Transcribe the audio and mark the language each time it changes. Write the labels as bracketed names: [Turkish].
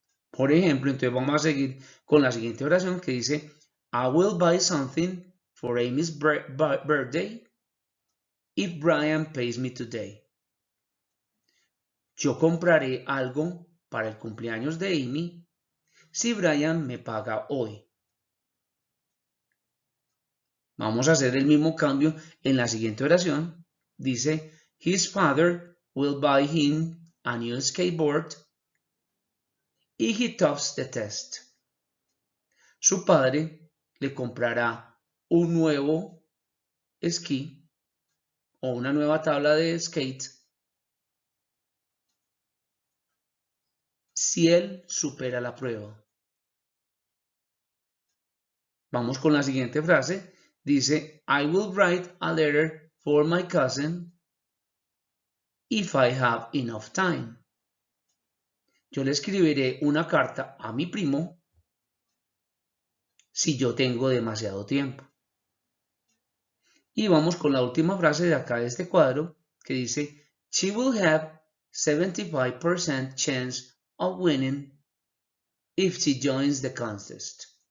[Spanish] Por ejemplo, entonces vamos a seguir con la siguiente oración que dice, [English] I will buy something for Amy's birthday if Brian pays me today. [Spanish] Yo compraré algo para el cumpleaños de Amy si Brian me paga hoy. Vamos a hacer el mismo cambio en la siguiente oración. Dice, [English] his father will buy him a new skateboard if he tops the test. [Spanish] Su padre le comprará un nuevo esquí o una nueva tabla de skate si él supera la prueba. Vamos con la siguiente frase. Dice, [English] I will write a letter for my cousin if I have enough time. [Spanish] Yo le escribiré una carta a mi primo si yo tengo demasiado tiempo. Y vamos con la última frase de acá de este cuadro que dice, [English] she will have 75% chance of winning if she joins the contest.